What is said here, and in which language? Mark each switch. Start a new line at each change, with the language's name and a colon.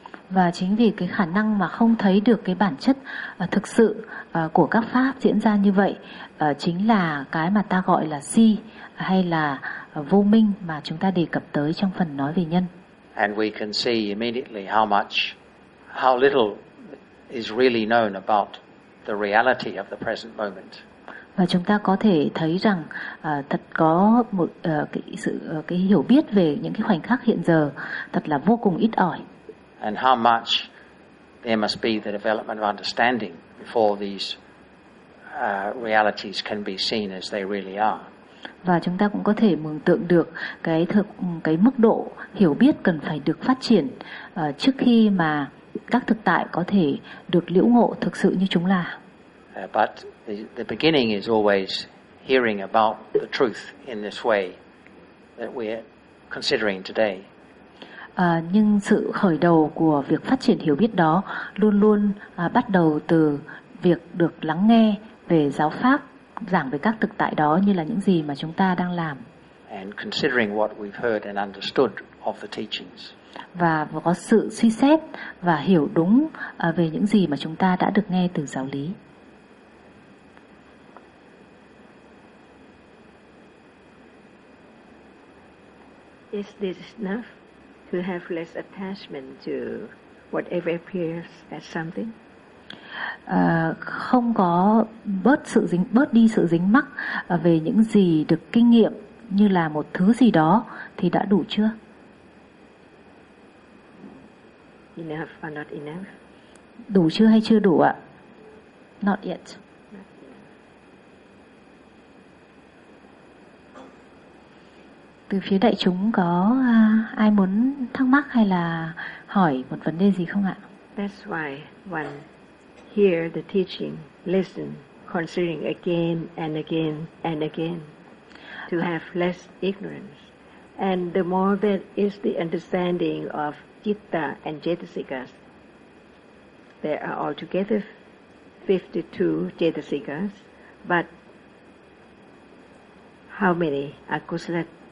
Vietnamese: Và chính vì cái khả năng mà không thấy được cái bản chất thực sự của các pháp diễn ra như vậy chính là cái mà ta gọi là si hay là vô minh mà chúng ta đề cập tới trong phần nói về nhân.
English: And we can see immediately how little is really known about the reality of the present moment.
Vietnamese: Và chúng ta có thể thấy rằng thật có một cái hiểu biết về những cái khoảnh khắc hiện giờ thật là vô cùng ít ỏi.
English: And how much there must be the development of understanding before these realities can be seen as they really are.
Vietnamese: Và chúng ta cũng có thể mường tượng được cái mức độ hiểu biết cần phải được phát triển trước khi mà các thực tại có thể được liễu ngộ thực sự như chúng là.
English: But the beginning is always hearing about the truth in this way that we're considering today.
Vietnamese: Nhưng sự khởi đầu của việc phát triển hiểu biết đó luôn luôn bắt đầu từ việc được lắng nghe về giáo pháp giảng về các thực tại đó như là những gì mà chúng ta đang làm.
English: And considering what we've heard and understood of the teachings.
Vietnamese: Và có sự suy xét và hiểu đúng về những gì mà chúng ta đã được nghe từ giáo lý.
English: Is this enough to have less attachment to whatever appears as something?
Vietnamese: Không có bớt đi sự dính mắc về những gì được kinh nghiệm như là một thứ gì đó thì đã đủ chưa?
English: Enough or not enough?
Vietnamese: Đủ chưa hay chưa đủ ạ?
English: Not yet.
Vietnamese: Từ phía đại chúng có ai muốn thắc mắc hay là hỏi một vấn đề gì không ạ?
English: That's why one hear the teaching, listen, considering again and again and again to have less ignorance. And the more that is the understanding of citta and cetasikas, there are altogether 52 cetasikas, but how many are kusala?